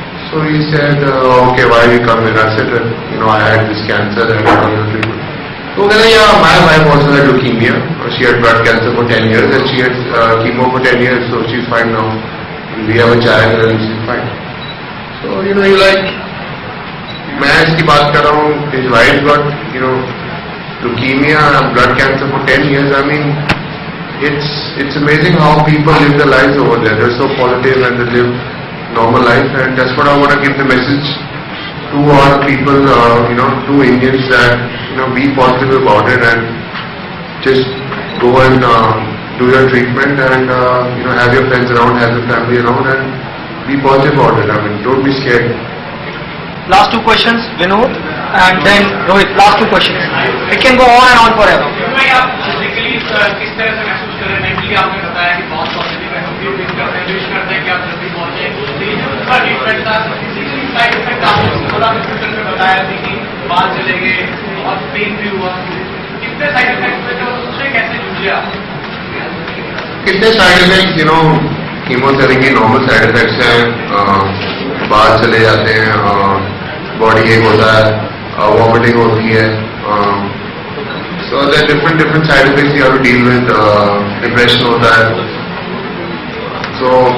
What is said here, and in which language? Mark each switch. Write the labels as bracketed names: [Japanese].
[English] So he said, okay, why you come here? I said, I had this cancer and I come here treatment. So then, yeah, my wife also had leukemia. She had blood cancer for 10 years, and she had chemo for 10 years, so she's fine now. We have a child and she's fine. [Hindi] So, मैं इसकी बात कर रहा हूँ, [English] his wife got, leukemia and blood cancer for 10 years. I mean, it's amazing how people live their lives over there. They're so positive and they live normal life, and that's what I want to give the message to all people, to Indians, that be positive about it and just go and do your treatment and have your friends around, have your family around, and be positive about it. I mean, don't be scared. Last two questions, Vinod, and then Rohit. Last two questions. It can go on and on forever. [Hindi] आप physically किस तरह से महसूस कर रहे हैं? Mentally आपने बताया कि बहुत पॉजिटिव है, हम भी विश करते हैं कि आप जल्दी पहुंचे। तो ये जो उसका ट्रीटमेंट था, फिजिकली साइड इफेक्ट आपने थोड़ा ट्विटर में बताया थी कि बाल चले गए, बहुत पेन भी हुआ। कितने साइड इफेक्ट हुए थे और उससे कैसे जूझे आप? कितने side effects, chemotherapy normal side effects हैं, बाल चले जाते हैं, बॉडी एक होता है, वॉमिटिंग होती है, [English] so there are different side effects you have to deal with, [Hindi] depression होता है, so